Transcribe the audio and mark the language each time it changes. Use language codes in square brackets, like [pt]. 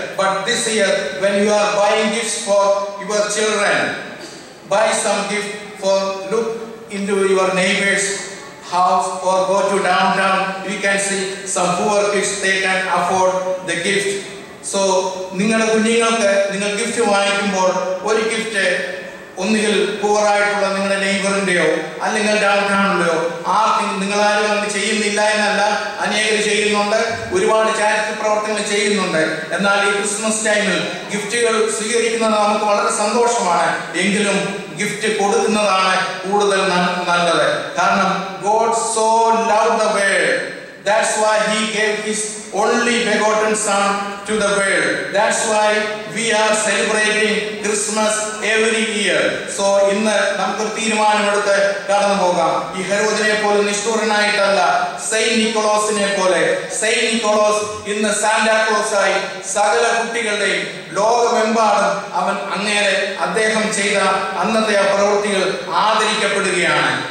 [en] But this year, when you are buying gifts for your children, buy some gift for look into your neighbor's house or go to downtown. You can see some poor kids, they can afford the gift. [ml] So, നിങ്ങളുടെ കുഞ്ഞുങ്ങൾക്ക് നിങ്ങൾ gift വാങ്ങിക്കുമ്പോൾ ഒരു gift ഒന്നുകിൽ പൂറായിട്ടുള്ള നിങ്ങളുടെ നെയ്ബറിന്റെയോ അല്ലെങ്കിൽ down ടൗണിലെയോ നിങ്ങളാരും അങ്ങനെ ചെയ്യുന്നില്ല എന്നല്ല, അനേകർ ചെയ്യുന്നുണ്ട്, ഒരുപാട് ചാരിറ്റി പ്രവർത്തനങ്ങൾ ചെയ്യുന്നുണ്ട്. എന്നാൽ ഈ ക്രിസ്മസ് ടൈമിൽ ഗിഫ്റ്റുകൾ സ്വീകരിക്കുന്നത് നമുക്ക് വളരെ സന്തോഷമാണ്. എങ്കിലും ഗിഫ്റ്റ് കൊടുക്കുന്നതാണ് കൂടുതൽ നല്ലത്. [en] കാരണം God so loved the world. That's why he gave his only begotten son to the world. That's why we are celebrating Christmas every year. [ml] So ഇന്ന് നമുക്ക് തീരുമാനമെടുത്ത് കടന്നു പോകാം. ഈ ഹെറോദിനെ പോലെ നിഷ്ഠൂരനായിട്ടല്ല, സെയിന്റ് നിക്കോളോസിനെ പോലെ. സെയിന്റ് നിക്കോളോസ് ഇന്ന് സാന്റാക്ലോസായി സകല കുട്ടികളുടെയും ലോകമെമ്പാടും അവൻ അങ്ങേരെ അദ്ദേഹം ചെയ്ത അന്നത്തെ ആ പ്രവൃത്തികൾ ആദരിക്കപ്പെടുകയാണ്.